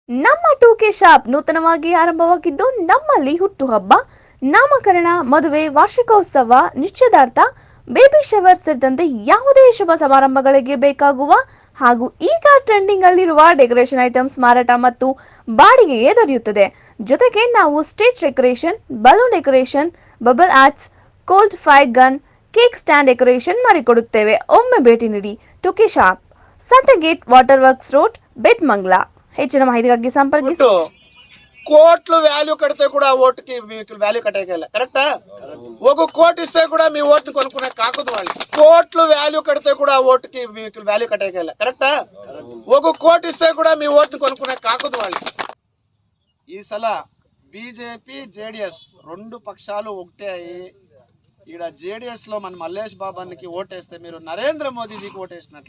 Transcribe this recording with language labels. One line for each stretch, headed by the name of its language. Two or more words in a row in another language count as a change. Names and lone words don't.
Kannada: ನಮ್ಮ ಟೂಕೆ ಶಾಪ್ ನೂತನವಾಗಿ ಆರಂಭವಾಗಿದ್ದು ನಮ್ಮಲ್ಲಿ ಹುಟ್ಟುಹಬ್ಬ, ನಾಮಕರಣ, ಮದುವೆ, ವಾರ್ಷಿಕೋತ್ಸವ, ನಿಶ್ಚಿತಾರ್ಥ, ಬೇಬಿ ಶವರ್ ಸೇರಿದಂತೆ ಯಾವುದೇ ಶುಭ ಸಮಾರಂಭಗಳಿಗೆ ಬೇಕಾಗುವ ಹಾಗೂ ಈಗ ಟ್ರೆಂಡಿಂಗ್ ಅಲ್ಲಿರುವ ಡೆಕೋರೇಷನ್ ಐಟಮ್ಸ್ ಮಾರಾಟ ಮತ್ತು ಬಾಡಿಗೆಗೆ ದೊರೆಯುತ್ತದೆ. ಜೊತೆಗೆ ನಾವು ಸ್ಟೇಜ್ ಡೆಕೋರೇಷನ್, ಬಲೂನ್ ಡೆಕೋರೇಷನ್, ಬಬಲ್ ಆರ್ಟ್ಸ್, ಕೋಲ್ಡ್ ಫೈರ್ ಗನ್, ಕೇಕ್ ಸ್ಟ್ಯಾಂಡ್ ಡೆಕೋರೇಷನ್ ಮಾಡಿಕೊಡುತ್ತೇವೆ. ಒಮ್ಮೆ ಭೇಟಿ ನೀಡಿ. ಟೂಕೆ ಶಾಪ್, ಸಂತಗೇಟ್, ವಾಟರ್ ವರ್ಕ್ಸ್ ರೋಡ್, ಬೆತ್ಮಂಗ್ಲ. ಹೆಚ್ಚಿನ ಮಾಹಿತಿಗಾಗಿ ಸಂಪರ್ಕಿಸಿ.
Telugu: కోట్లు వాల్యూ కడితే కూడా ఓటుకి మీకు వాల్యూ కట్టేయాలి. కరెక్టా? ఒక కోటి ఇస్తే కూడా మీ ఓటుని కొనుక్కునే కాకూడదు వాళ్ళు. కోట్లు వాల్యూ కడితే కూడా ఓటుకి మీకు వాల్యూ కట్టేయాలి. కరెక్టా? ఒక కోటి ఇస్తే కూడా మీ ఓటుని కొనుక్కునే కాకూడదు వాళ్ళు. ఈ సల బీజేపీ జేడీఎస్ రెండు పక్షాలు ఒకటే అయ్యి ఈడ జేడీఎస్ లో మన మల్లేష్ బాబానికి ఓటేస్తే మీరు నరేంద్ర మోదీజీకి ఓటేసినట్ల.